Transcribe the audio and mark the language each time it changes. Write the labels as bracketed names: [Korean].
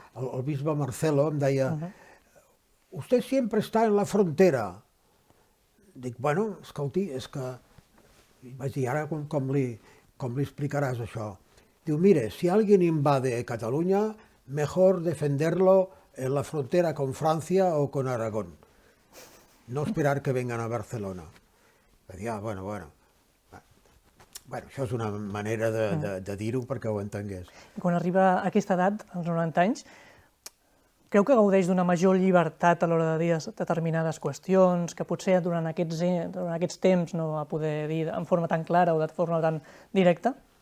[Catalan] El bisbe Marcelo em deia [Spanish] «Usted siempre está en la frontera». [Catalan] Dic, bueno, escolti, és que... Vaig dir, ara com li explicaràs això? Diu, [Spanish] mire, si alguien invade Cataluña, mejor defenderlo en la frontera con Francia o con Aragón. No esperar que vengan a Barcelona. [Catalan] Vaig dir, bueno, això és una manera de dir-ho perquè ho entengués. Quan arriba a aquesta edat, als 90 anys, creu que gaudeix d'una major llibertat a l'hora de dir determinades qüestions, que potser durant aquests temps no va poder dir en forma tan clara o de forma tan directa?